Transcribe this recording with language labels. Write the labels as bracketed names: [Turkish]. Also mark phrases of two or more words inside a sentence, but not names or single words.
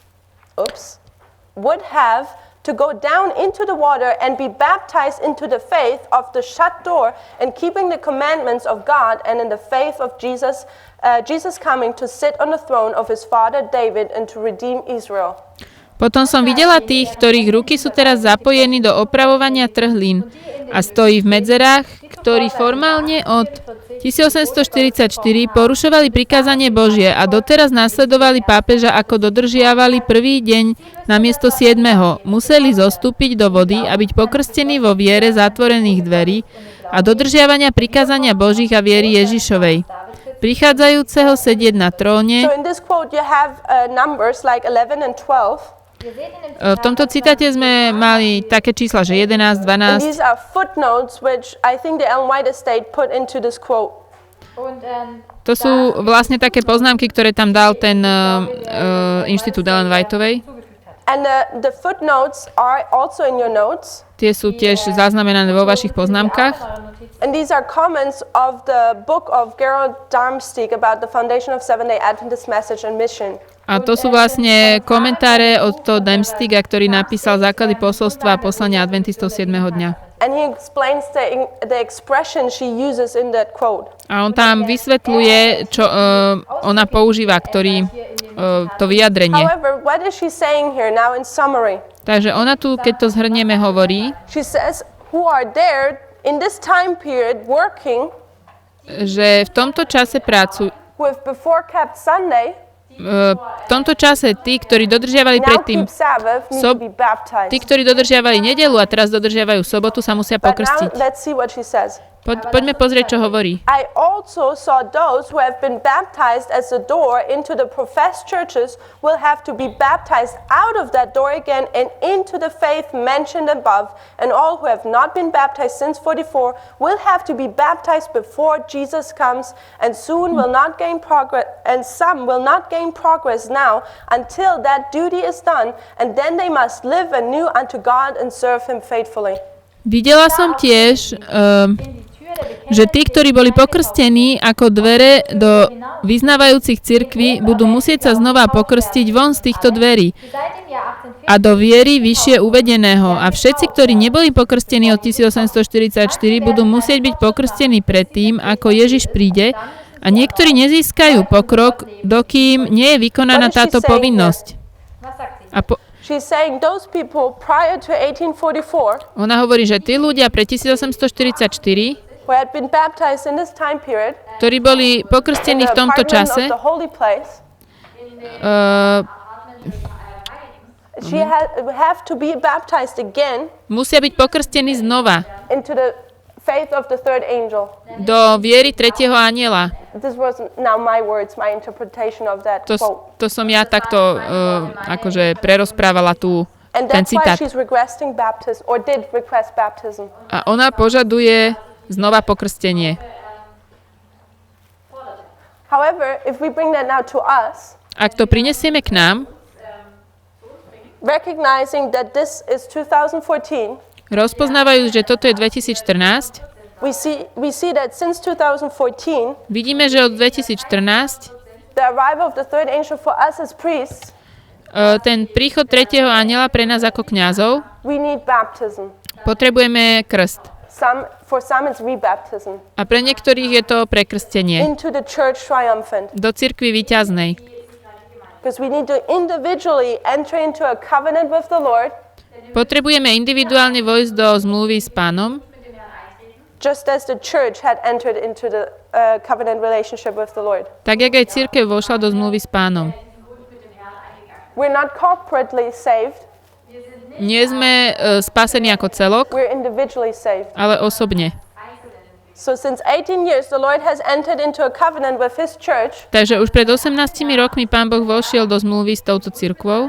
[English] would have to go down into the water and be baptized into the faith of the shut door and keeping the commandments of God and in the faith of Jesus, Jesus coming to sit on the throne of his father David and to redeem Israel. [Slovak] Potom som videla tých, ktorých ruky sú teraz zapojení do opravovania trhlín a stojí v medzerách, ktorí formálne od 1844 porušovali prikázanie Božie a doteraz nasledovali pápeža, ako dodržiavali prvý deň namiesto 7. Museli zostúpiť do vody a byť pokrstení vo viere zatvorených dverí a dodržiavania prikázania Božích a viery Ježišovej. Prichádzajúceho sedieť na tróne. [English] So in this quote you have numbers like 11 and 12. [Slovak] V tomto citáte sme mali také čísla, že 11, [English] And 12. these are footnotes which I think the Ellen White estate put into this quote. [Slovak] To sú vlastne také poznámky, ktoré tam dal ten inštitút Ellen Whiteovej. [English] And the footnotes are also in your notes. [Slovak] Tie sú tiež zaznamenané vo vašich poznámkach. [English] And these are comments of the book of Gerald Darmstadt about the foundation of Seventh-day Adventist message and mission. [Slovak] A to sú vlastne komentáre od toho Darmstadta, ktorý napísal základy posolstva a poslania adventistov 7. dňa. [English] And he explains the expression she uses in that quote. [Slovak] A on tam vysvetľuje, čo ona používa, to vyjadrenie. [English] However, what is she saying here now in summary? [Slovak] Takže ona tu, keď to zhrnieme, hovorí, [English] She says, who are there in this time period working [Slovak] že v tomto čase [English] with before kept Sunday, [Slovak] v tomto čase tí, ktorí dodržiavali [English] now [Slovak] predtým, [English] keep Sabbath, need to be baptized. [Slovak] tí, ktorí dodržiavali nedeľu a teraz dodržiavajú sobotu, sa musia [English] But now [Slovak] pokrstiť. [English] let's see what she says. [Slovak] Poďme pozrieť, čo hovorí. [English] I also saw those who have been baptized as the door into the professed churches will have to be baptized out of that door again and into the faith mentioned above, and all who have not been baptized since 44 will have to be baptized before Jesus comes, and soon will not gain progress, and some will not gain progress now until that duty is done, and then they must live anew unto God and serve him faithfully. [Slovak] Videla som tiež, že tí, ktorí boli pokrstení ako dvere do vyznávajúcich cirkví, budú musieť sa znova pokrstiť von z týchto dverí a do viery vyššie uvedeného. A všetci, ktorí neboli pokrstení od 1844, budú musieť byť pokrstení predtým, ako Ježiš príde, a niektorí nezískajú pokrok, dokým nie je vykonaná táto povinnosť. [English] She's saying those people prior to 1844 [Slovak] Ona hovorí, že tí ľudia pre 1844, [English] who had been baptized in this time period, [Slovak] ktorí boli pokrstení v tomto čase, [English] the holy place, she have to be baptized again [Slovak] musia byť pokrstení znova [English] into the faith of the third angel. [Slovak] do viery tretieho anjela. [English] This was now my words, my interpretation of that quote. [Slovak] To som ja takto akože prerozprávala [English] And [Slovak] ten [English] that's why [Slovak] citát. [English] she's requesting baptism, or did request baptism. [Slovak] A ona požaduje znova pokrstenie. [English] However, if we bring that now to us, [Slovak] Ak to prinesieme k nám, [English] recognizing that this is 2014, [Slovak] rozpoznávajú, že toto je 2014, [English] we see that since 2014, [Slovak] vidíme, že od 2014 [English] the arrival of the third angel for us as priests, [Slovak] ten príchod tretieho anjela pre nás ako kňazov, [English] we need baptism. [Slovak] potrebujeme krst. [English] For some it's rebaptism. [Slovak] A pre niektorých je to prekrstenie [English] Into the church triumphant. [Slovak] do cirkvi víťaznej. [English] Because we need to individually enter into a covenant with the Lord, [Slovak] Potrebujeme individuálne vojsť do zmluvy s Pánom, [English] just as the church had entered into the covenant relationship with the Lord. [Slovak] tak jak aj cirkev vošla do zmluvy s Pánom. [English] We're not corporately saved, [Slovak] Nie sme spasení ako celok, [English] we're individually saved. [Slovak] ale osobne. [English] So since 18 years, the Lord has entered into a covenant with His church. [Slovak] Takže už pred 18 rokmi Pán Boh vošiel do zmluvy s touto cirkvou.